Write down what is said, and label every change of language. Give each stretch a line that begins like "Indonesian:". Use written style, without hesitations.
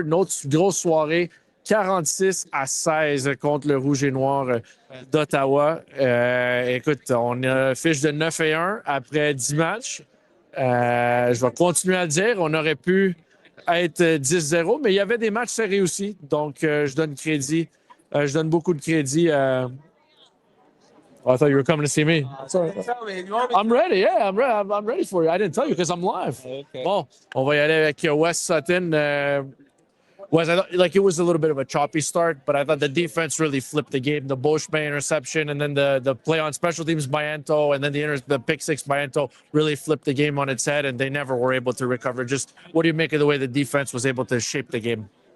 French: Une autre grosse soirée, 46-16 contre le Rouge et Noir d'Ottawa. Écoute, on a fiche de 9-1 après 10 matchs. Je vais continuer à le dire, on aurait pu être 10-0, mais il y avait des matchs serrés aussi. Donc, je donne crédit, je donne beaucoup de crédit.
English: Oh, I thought you were coming to see me. I'm ready. Yeah, I'm ready for you. I didn't tell you because I'm live. Okay.
French: Bon, on va y aller avec Wesley Sutton.
English: I thought, like, it was a little bit of a choppy start, but I thought the defense really flipped the game. The Boschman interception and then the play on special teams by Ento and then the pick six by Ento really flipped the game on its head, and they never were able to recover. Just what do you make of the way the defense was able to shape the game?